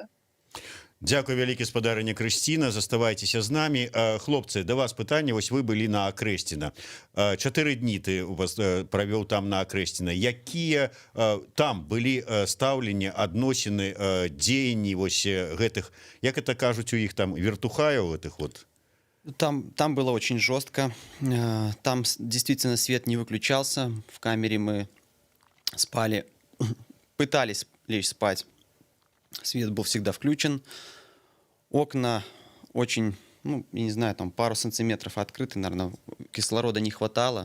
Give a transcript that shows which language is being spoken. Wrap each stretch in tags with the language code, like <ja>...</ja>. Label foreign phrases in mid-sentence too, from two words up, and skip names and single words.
<be>Дзякуй вялікі, спадарыня Крысціна, заставайцеся з намі. Хлопцы, да вас пытанне, вось вы былі на Акрэсціна. 4 дні ты правёў там на Акрэсціна. Якія там былі стаўленні, адносіны, дзеянні вось гэтых, як это кажуць у іх там, вертухаяў гэтых вот?</be> <ru>Там было очень жестко. Там действительно свет не выключался. В камере мы спали, пытались лечь спать. Свет был всегда включен. Окна очень, ну, я не знаю, там пару сантиметров открыты, наверное, кислорода не хватало.</ru>